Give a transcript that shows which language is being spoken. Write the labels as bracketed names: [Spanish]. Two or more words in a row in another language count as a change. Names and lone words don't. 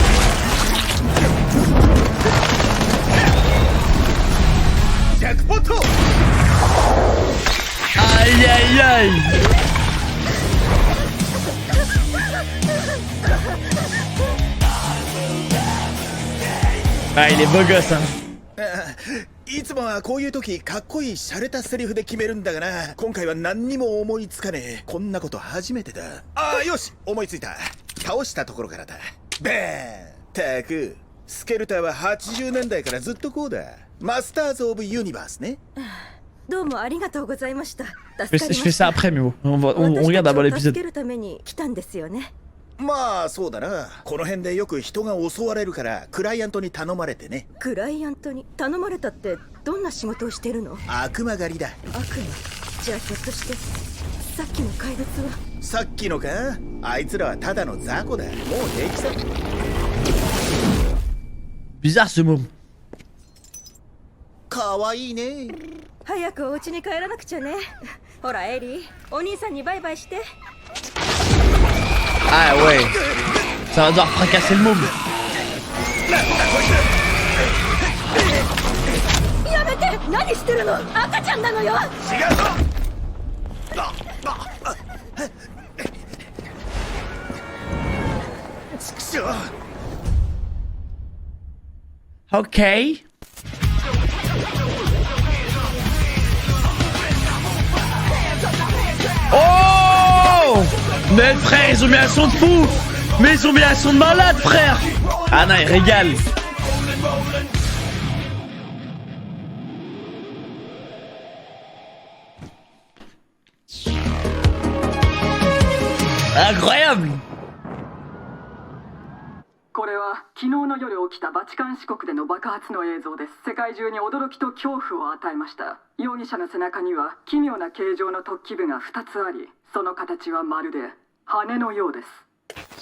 [French] Aïe aïe aïe. Ah il est beau gosse hein. [Japanese] いつもはこういう時かっこいい洒落たセリフで決めるんだがな。今回は何にも思いつかねえ。こんなこと初めてだ。ああ、よし、思いついた。倒したところからだ。バーン。たく、スケルターは80年代からずっとこうだ。マスターズ・オブ・ユニバースね。どうもありがとうございました。 [French] Je fais ça après, mais bon. On regarde d'abord l'épisode. [Japanese] 助けるために来たんですよね。まあそうだな。この辺でよく人が襲われるからクライアントに頼まれてね。クライアントに頼まれたってどんな仕事をしてるの？悪魔狩りだ。悪魔。じゃあひょっとしてさっきの怪物は？さっきのか？あいつらはただの雑魚だ。もう平気さ。 [French] Bizarre ce môme. [Japanese] かわいいね。早くお家に帰らなくちゃね。ほらエリー、お兄さんにバイバイして。 [French] Ah ouais. Ça va devoir fracasser le môme. [Japanese] やめて！何してるの？赤ちゃんなのよ。違うぞ。ちくしょう。 [French] Ok. Oh! Mais frère, ils ont mis un son de fou! Mais ils ont mis un son de malade, frère! Ah non, ils régalent! Incroyable! [Japanese] これは昨日の夜起きたバチカン市国での爆発の映像です。世界中に驚きと恐怖を与えました。容疑者の背中には奇妙な形状の突起部が2つあり、その形はまるで羽のようです。